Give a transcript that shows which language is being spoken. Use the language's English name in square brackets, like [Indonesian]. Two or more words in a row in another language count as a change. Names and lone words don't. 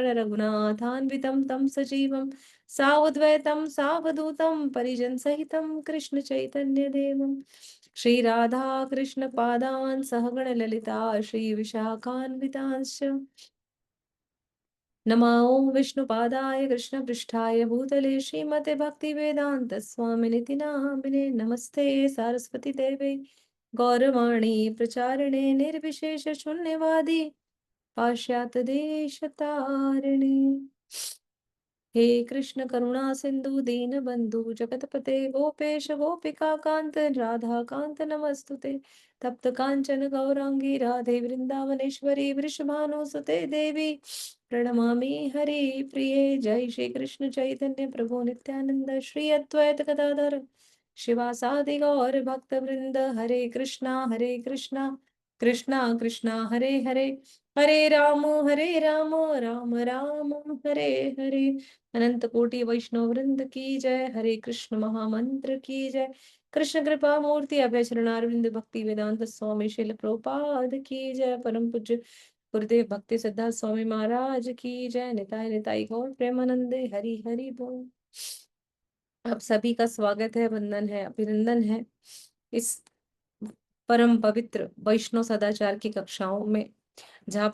[Sanskrit] रघुनाथान्वितं तं सजीवं सावद्वैतं सावधूतं परिजनसहितं कृष्ण चैतन्य देवं श्री राधा कृष्ण पादान् सहगण ललिता श्री विशाखान्वितांश्च नमो विष्णुपादाय कृष्णपृष्ठाय भूतले श्रीमते भक्तिवेदांत स्वामिनिति नामिने। नमस्ते सारस्वती देवे गौरवाणी प्रचारिणे निर्विशेष शून्यवादी पाश्चात्य देश तारिणे। हे कृष्ण करुणा सिंधु दीन बंधु जगतपते गोपेश गोपिका कांत राधा कांत नमस्तुते। तप्त कांचन गौरांगी राधे वृंदावनेश्वरी वृषभानुसुते देवी प्रणमामि हरि प्रिये। जय श्री कृष्ण चैतन्य प्रभु नित्यानंद श्री अद्वैत गदाधर शिवासादि गौर भक्त वृंद। हरे कृष्णा कृष्णा कृष्णा हरे हरे हरे राम राम राम हरे हरे। [Hindi] अनंत कोटि वैष्णव वृंद की जय। हरे कृष्ण महामंत्र की जय। कृष्ण कृपा मूर्ति अभय चरणारविंद भक्ति वेदांत स्वामी शिल प्रभुपाद की जय। परम पूज्य गुरुदेव भक्ति सिद्धार्थ स्वामी महाराज की जय। [Bangla] নিতাই নিতাই গৌর প্রেমানন্দে হরি হরি বোল। [Hindi] आप सभी का स्वागत है, वंदन है, अभिनंदन है इस परम पवित्र वैष्णव सदाचार की कक्षाओं में, जहाँ